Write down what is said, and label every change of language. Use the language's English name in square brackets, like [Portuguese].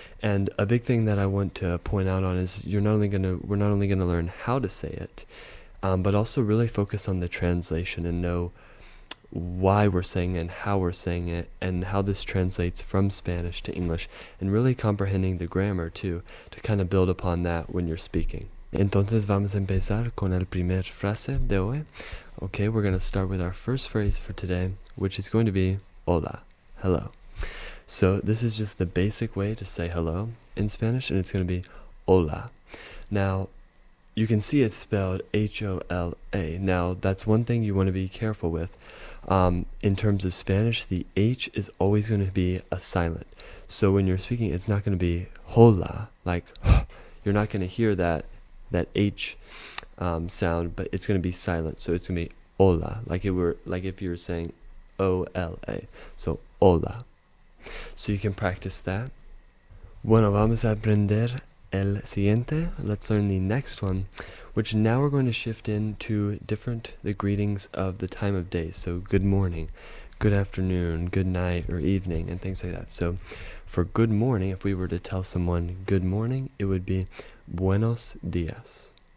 [English] And a big thing that I want to point out on is we're not only going to learn how to say it, but also really focus on the translation and know why we're saying it and how we're saying it and how this translates from Spanish to English, and really comprehending the grammar too, to kind of build upon that when you're speaking. [Spanish] Entonces vamos a empezar con el primer frase de hoy. [English] Okay, we're going to start with our first phrase for today, which is going to be hola, hello. So this is just the basic way to say hello in Spanish, and it's going to be hola. Now, you can see it's spelled H-O-L-A. Now, that's one thing you want to be careful with. In terms of Spanish, the H is always going to be a silent. So when you're speaking, it's not going to be hola, like you're not going to hear that H sound, but it's going to be silent. So it's going to be hola, like if you were saying O-L-A. So hola. So you can practice that. [Spanish] Bueno, vamos a aprender el siguiente. [English] Let's learn the next one, which now we're going to shift into the greetings of the time of day. So good morning, good afternoon, good night, or evening, and things like that. So for good morning, if we were to tell someone good morning, it would be buenos días.